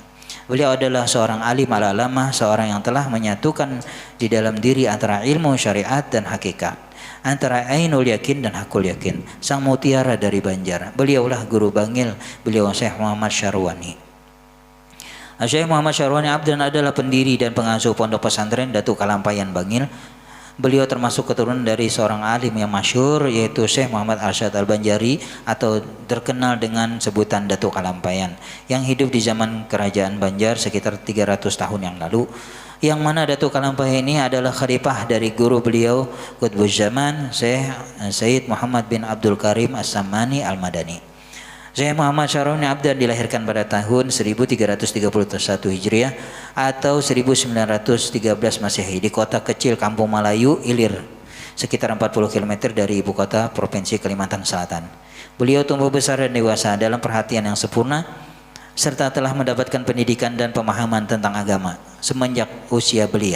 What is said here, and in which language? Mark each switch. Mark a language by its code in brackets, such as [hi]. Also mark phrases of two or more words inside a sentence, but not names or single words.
[id] Beliau adalah seorang [ar] عالم العلامة, [id] seorang yang telah menyatukan di dalam diri antara ilmu syariat dan hakikat, antara [ar] عين اليقين [id] dan [ar] حق اليقين, [id] sang mutiara dari Banjar. Beliaulah guru Bangil, beliau Syekh Muhammad Syarwani. Syekh Muhammad Syarwani Abdan adalah pendiri dan pengasuh pondok pesantren Datuk Kalampayan Bangil. Beliau termasuk keturunan dari seorang alim yang masyhur, yaitu Syekh Muhammad Arsyad Al-Banjari atau terkenal dengan sebutan Datuk Kalampayan, yang hidup di zaman kerajaan Banjar sekitar 300 tahun yang lalu, yang mana Datuk Kalampayan ini adalah khalifah dari guru beliau Qutbuz Zaman Syekh Sayyid Muhammad bin Abdul Karim As-Sammani Al-Madani. Syekh Muhammad Syarwani Abdan dilahirkan pada tahun 1331 Hijriah atau 1913 Masehi di kota kecil Kampung Malayu, Ilir, sekitar 40 km dari ibu kota Provinsi Kalimantan Selatan. Beliau tumbuh besar dan dewasa dalam perhatian yang sempurna serta telah mendapatkan pendidikan dan pemahaman tentang agama semenjak usia belia.